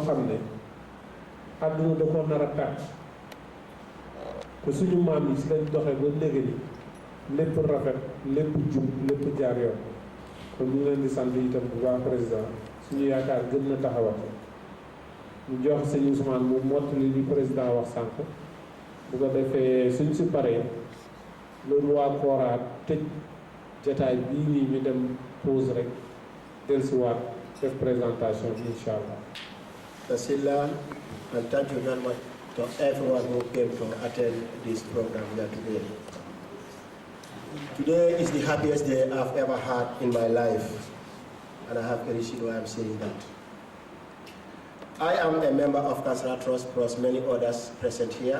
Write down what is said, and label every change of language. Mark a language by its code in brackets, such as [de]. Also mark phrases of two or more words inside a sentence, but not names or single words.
[wo] xam ne àdduna da ko nar a tàkk te suñu maam yi si lañ doxee ba léegi ni lépp rafet lépp jub lépp jaar yoon kon ñu leen di sant itam bu baax président suñu yaakaar gën na taxawat ñu jox sëñ Ousmane mu mottali li président wax sànq bu ko defee suñ si paree loolu waa Kora tëj jataay bii nii ñu dem pause rek dellusiwaat def présentation bi [ar] incha allah. [wo] Silla, [en] and thank you very much to everyone who came to attend this program here today. Today is the happiest day I've ever had in my life, and I have a reason why I'm saying that. I am a member of Councillor Trust plus many others present here.